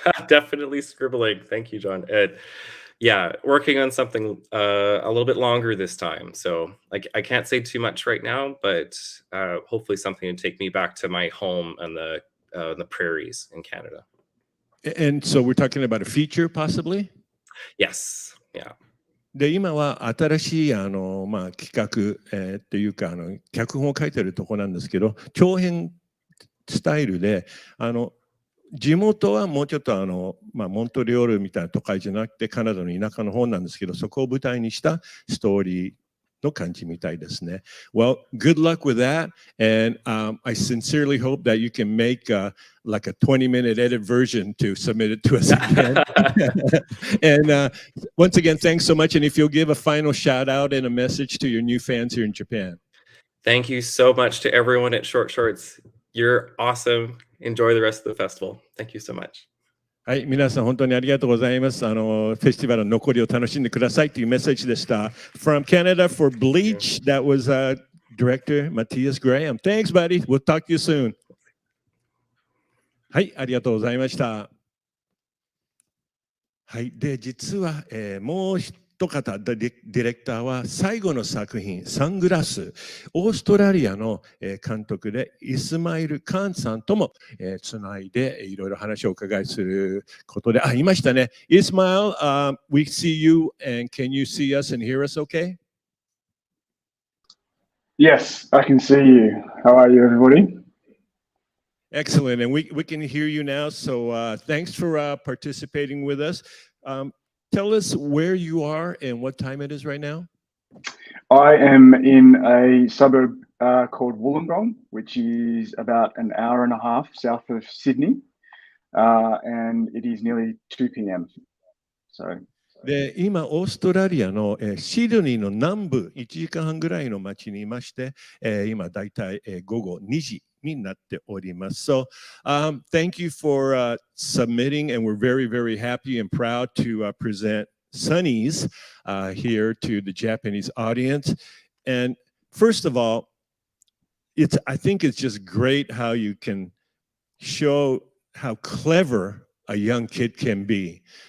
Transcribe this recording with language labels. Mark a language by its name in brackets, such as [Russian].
[English] Definitely scribbling. Thank you, John. Yeah, working on something a little bit longer this time. So I can't say too much right now, but hopefully something to take me back to my home and the prairies in Canada. And so we're talking about a feature, possibly? Yes. Yeah. [Japanese] で今は新しい企画、っていうか脚本を書いてるとこなんですけど、長編スタイルで地元はもうちょっとモントリオールみたいな都会じゃなくてカナダの田舎の方なんですけど、そこを舞台にしたストーリーの感じみたいですね。 [English] Well, good luck with that, and I sincerely hope that you can make like a 20-minute edit version to submit it to us again. And once again, thanks so much. And if you'll give a final shout out and a message to your new fans here in Japan. Thank you so much to everyone at Short Shorts. You're awesome. Enjoy the rest of the festival. Thank you so much. [Japanese] はい、皆さん本当にありがとうございます。フェスティバルの残りを楽しんでくださいというメッセージでした。 [English] From Canada for Bleach, that was Director Mattias Graham. Thanks, buddy. We'll talk to you soon. [Japanese] はい、ありがとうございました。はい、で実は、もう一方ディレクターは最後の作品サングラス、オーストラリアの監督でイスマイル・カーンさんともつないでいろいろ話をお伺いすることで、いましたね。 [English] Ismail, we see you and can you see us and hear us okay? Yes, I can see you. How are you, everybody? Excellent, and we can hear you now, so thanks for participating with us. Tell us where you are and what time it is right now. I am in a suburb called Wollongong, which is about an hour and a half south of Sydney, and it is nearly 2 p.m. So. [Japanese] で今、オーストラリアのシドニーの南部1時間半ぐらいの町にいまして、今だいたい午後2時になっております。 [English] So, thank you for submitting, and we're very, very happy and proud to present Sunnies here to the Japanese audience. And first of all, I think it's just great how you can show how clever a young kid can be.